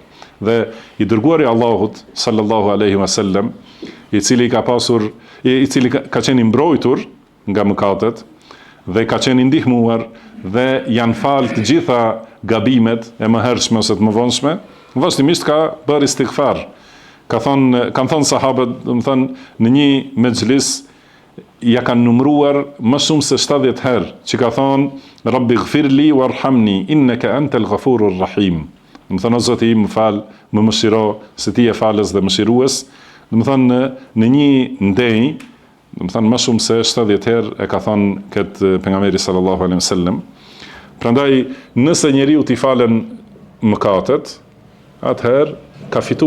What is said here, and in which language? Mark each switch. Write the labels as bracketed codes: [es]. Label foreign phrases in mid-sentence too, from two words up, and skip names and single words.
[sq] Dhe i dërguari Allahut [ar] صلى الله عليه وسلم, [sq] i cili ka qenë mbrojtur nga mëkatet dhe ka qenë ndihmuar dhe janë falë të gjitha gabimet e mëhershme ose të mëvonshme, vazhdimisht ka bërë istighfar. Kanë thonë sahabët, do të thonë në një mexhlis ja kanë numëruar më shumë se 70 herë që ka thonë [ar] رب اغفر لي وارحمني إنك أنت الغفور الرحيم. [sq] Do të thonë o Zoti im, më fal, më mëshiro, se ti je falës dhe mëshirues. Do të thonë në një ndjenjë, do të thonë më shumë se 70 herë e ka thonë këtë pejgamberi [ar] صلى الله عليه وسلم. [sq] Prandaj nëse njeriu t'i falen mëkatet, atëherë ka fitu.